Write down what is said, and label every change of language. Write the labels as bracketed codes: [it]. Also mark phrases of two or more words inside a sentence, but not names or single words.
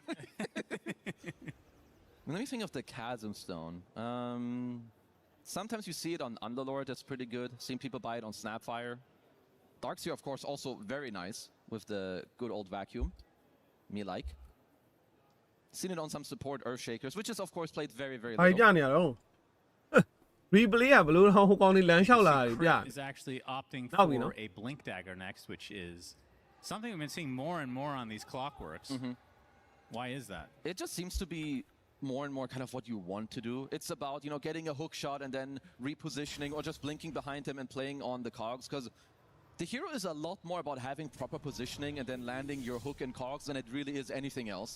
[en] Let me think of the Chasm Stone. Sometimes you see it on Underlord, that's pretty good. Seen people buy it on Snapfire. Darkseer, of course, also very nice with the good old vacuum. Me like. Seen it on some support Earthshakers, which is, of course, played very, very little. [my] ဘာကြနေရတော့ replay ကဘလို့ဟိုကောင်လေးလမ်းလျှောက်လာပြီဗျ [en] is actually opting for a blink dagger next, which is something we've been seeing more and more on these clockworks. Why is that? It just seems to be more and more kind of what you want to do. It's about, you know, getting a hook shot and then repositioning or just blinking behind him and playing on the cogs, because the hero is a lot more about having proper positioning and then landing your hook and cogs than it really is anything else.